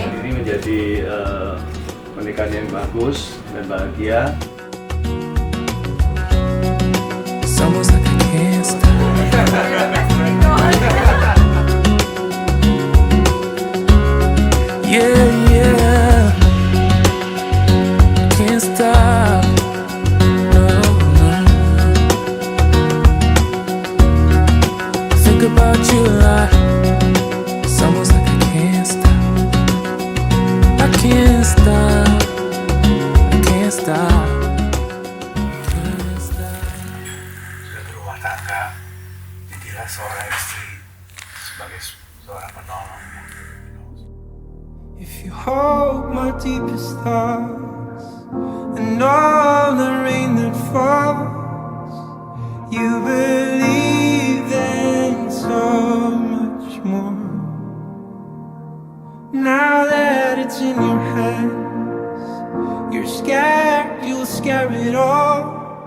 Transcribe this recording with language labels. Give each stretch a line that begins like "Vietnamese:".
Indonesian: Ini menjadi pernikahan yang bagus dan bahagia.
English: It's almost like I can't stop. Yeah, yeah. Can't stop. No, no. Think about you a lot. It's almost like I can't stop. I can't stop. I can't stop.
Indonesian: Sudah berumah tangga, jadilah seorang istri sebagai seorang penolong.
English: If you hold my deepest thoughts and all the rain that falls, you believe in so much more. Now that it's in your hands, you're scared you'll scare it all.